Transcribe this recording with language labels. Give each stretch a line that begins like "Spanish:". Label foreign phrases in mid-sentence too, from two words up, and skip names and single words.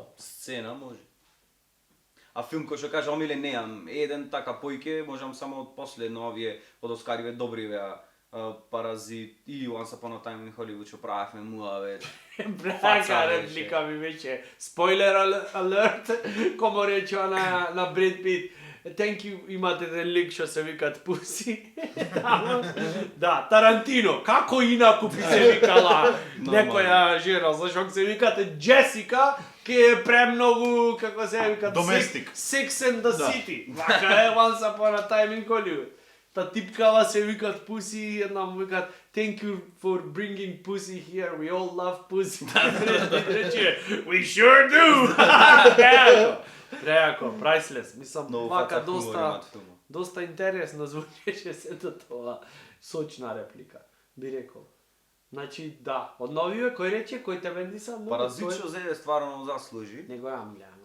Macedonian: Сцена може. А филм кој што каже омиле неам, еден така појке, можам само од последно овие од Оскариве добриве, Паразит и Once Upon a Time in Hollywood што правевме муаве. Брака Фаца реплика ми беше.
English: Spoiler alert,
Macedonian: комо речува на Бред Пит.
English: Thank you,
Macedonian: имате еден лик што се викат Пуси. Да, Тарантино, како инаку би се викала некоја жена, зашто се викате Джесика, ке е премногу, како се викат, Domestic. Sex and the Да. City. Вака е Once Upon a Time in Hollywood. Та типкава се викат Pussy, една му викат
English: Thank you for bringing pussy here, we all love pussy.
Macedonian: Рече,
English: we sure do!
Macedonian: Преако, priceless. Мислам, Многу вака фаца хумор доста, имат филмот. доста интересно звучеше сето тоа сочна реплика, би рекол. Значи, да, од новиве, кој рече, кој те бендиса многу? Паразит кој- што зеде стварно заслужи. Не го јам гледано.